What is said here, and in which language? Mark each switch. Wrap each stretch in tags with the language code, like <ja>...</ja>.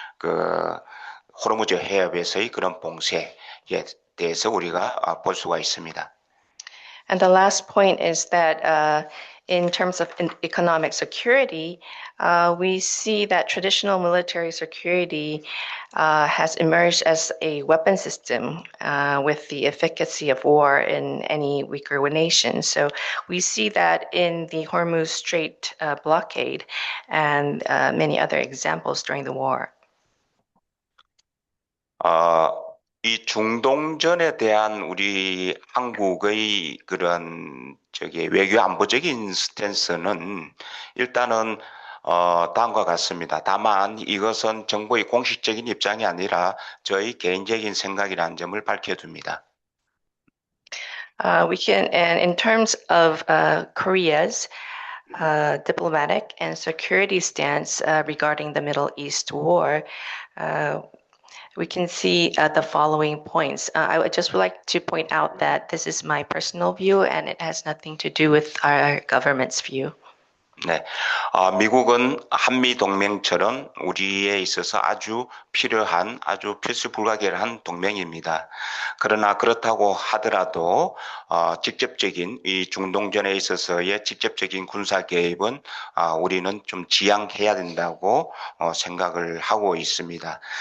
<ko>호르무즈 해협에서의 그런 봉쇄에 대해서 우리가 볼 수가 있습니다.</ko> <en>And the last point is that in terms of economic security, we see that traditional military security has emerged as a weapon system with the efficacy of war in any weaker nation. So we see that in the Hormuz Strait blockade and many other examples during the war.</en> <ko>이 중동전에 대한 우리 한국의 그런 외교 안보적인 스탠스는 일단은 다음과 같습니다. 다만 이것은 정부의 공식적인 입장이 아니라 저희 개인적인 생각이라는 점을 밝혀둡니다.</ko> <en>And in terms of Korea's diplomatic and security stance regarding the Middle East war, we can see the following points. I would just like to point out that this is my personal view and it has nothing to do with our government's view.</en> <ko>네, 미국은 한미 동맹처럼 우리에 있어서 아주 필요한, 아주 필수 불가결한 동맹입니다. 그러나 그렇다고 하더라도 직접적인 이 중동전에 있어서의 직접적인 군사 개입은 우리는 좀 지양해야 된다고 생각을 하고 있습니다.</ko>